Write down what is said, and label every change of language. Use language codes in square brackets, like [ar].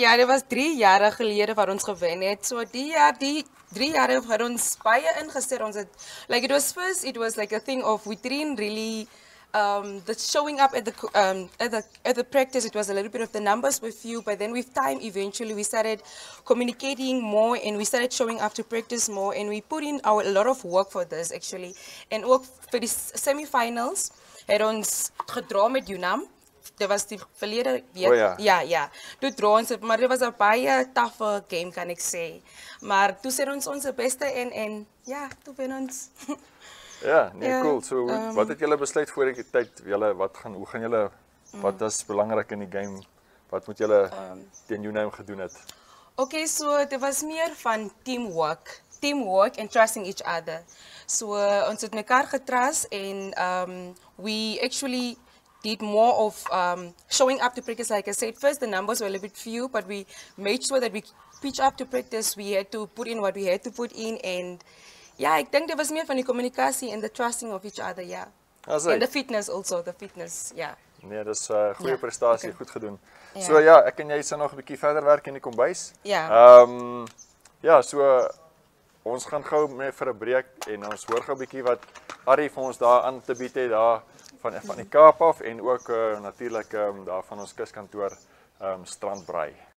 [af] Ja, dit was 3 jaar gelede wat ons gewen het. So die 3 jaar het ons baie ingesit. Ons het [en] it was like a thing of we didn't really the showing up at the practice, it was a little bit of the numbers were few, but then with time eventually we started communicating more and we started showing up to practice more, and we put in a lot of work for this actually. [af] And ook vir die semi-finals het ons gedra met Unam. Dit was die verlede week. Ja. Toe dra ons, maar dit was 'n baie taffe game kan ek sê. Maar toe sê ons ons beste en ja, toe wen ons. Ja, nee, cool. So wat het julle besluit voor die tyd? Hoe gaan julle wat is belangrik in die game? Wat moet julle teen Unam gedoen het? [en] Okay, so [af] dit was meer van [en] teamwork and trusting each other. [af] So ons het mekaar getrust en [en] we actually did more of showing up to practice. Like I said, first the numbers were a little bit few, but we made sure that we pitch up to practice. We had to put in what we had to put in, and yeah, [af] ek dink dit was meer van die kommunikasie [en] and the trusting of each other, yeah. And the fitness also, yeah. [af] Nee, dis goeie prestasie, goed gedoen. So ja, ek en jy sal nog 'n bietjie verder werk in die kombuis. Ja. Ja, so ons gaan gou vir 'n breek en ons hoor gou 'n bietjie wat Arrie vir ons daar aan te bied het daar van die Kaap af en ook natuurlik daar van ons kuskantoor Strandbraai.